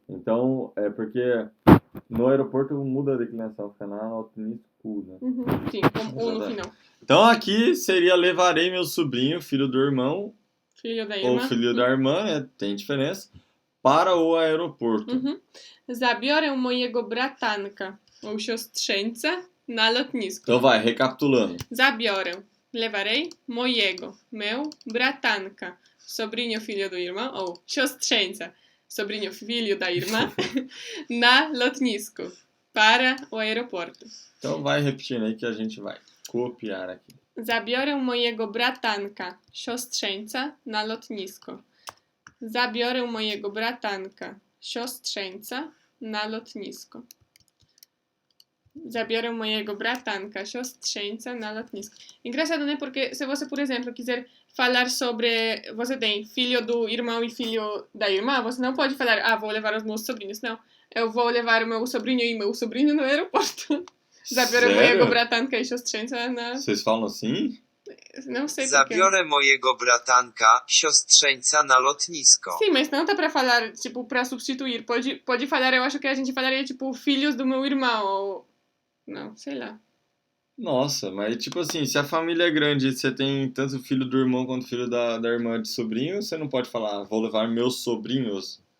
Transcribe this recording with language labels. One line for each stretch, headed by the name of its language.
Portuguese: Então, é porque no aeroporto muda a declinação, fica
Polish: na lotnisko,
Portuguese: né? Sim, com no final. Então aqui seria levarei meu sobrinho, filho do irmão, filho da irmã, ou filho da irmã, né? Tem diferença, para o aeroporto.
Polish: Zabiorę mojego bratanka ou siostrzeńca na lotnisko.
Portuguese: Então vai, recapitulando. Zabiorę, levarei mojego, meu, bratanka, sobrinho filho do irmão, ou siostrzeńca, sobrinho filho da irmã,
Polish: na lotnisko,
Portuguese: para o aeroporto. Então vai repetindo aí que a gente vai copiar aqui.
Polish: Zabiorę mojego bratanka, siostrzeńca, na lotnisko. Zabiorę mojego bratanka, siostrzeńca, na lotnisko. Zabiorę mojego bratanka, siostrzeńca, na lotnisko.
Portuguese: Engraçado, né? Porque se você, por exemplo, quiser falar sobre... Você tem filho do irmão e filho da irmã, você não pode falar, vou levar os meus sobrinhos. Não, eu vou levar o meu sobrinho e meu sobrinho no aeroporto.
Polish: Zabiorę mojego bratanka i siostrzeńca na...
Portuguese: Vocês falam assim? Não sei
Polish: Zabiorę mojego bratanka, siostrzeńca na lotnisko.
Portuguese: Sim, mas não dá pra falar, tipo, pra substituir. Pode falar, eu acho que a gente falaria, tipo, filhos do meu irmão, ou... Não, sei lá. Nossa, mas tipo assim, se a família é grande e você tem tanto filho do irmão quanto filho da irmã de sobrinho, você não pode falar, vou levar meus sobrinhos.